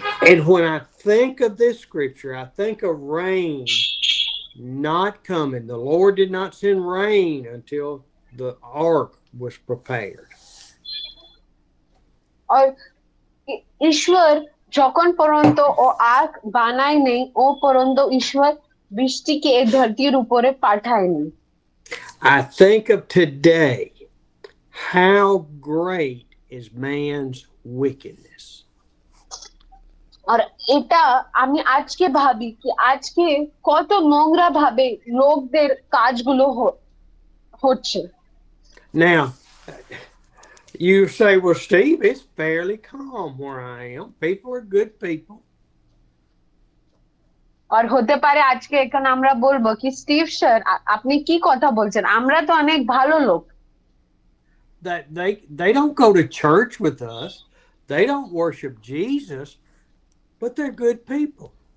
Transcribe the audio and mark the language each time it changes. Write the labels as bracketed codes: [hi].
[en] And when I think of this scripture, I think of rain not coming. The Lord did not send rain until the ark was prepared. [bn] আর ঈশ্বর যখন পর্যন্ত ও আগ বানায় নেই ও পর্যন্ত ঈশ্বর বৃষ্টিকে এই ধরতির উপরে পাঠায়নি। [en] I think of today, how great is man's wickedness. [bn] আর এটা আমি আজকে ভাবি কি আজকে কত নোংরা ভাবে লোকদের কাজগুলো হচ্ছে। [en] Now, you say, well, Steve, it's fairly calm where I am. People are good people. [bn] আর হতে পারে আজকে এখানে আমরা বলবো কি স্টিভ স্যার আপনি কি কথা বলছেন, আমরা তো অনেক ভালো লোক। [en] That they don't go to church with us. They don't worship Jesus, but they're good people.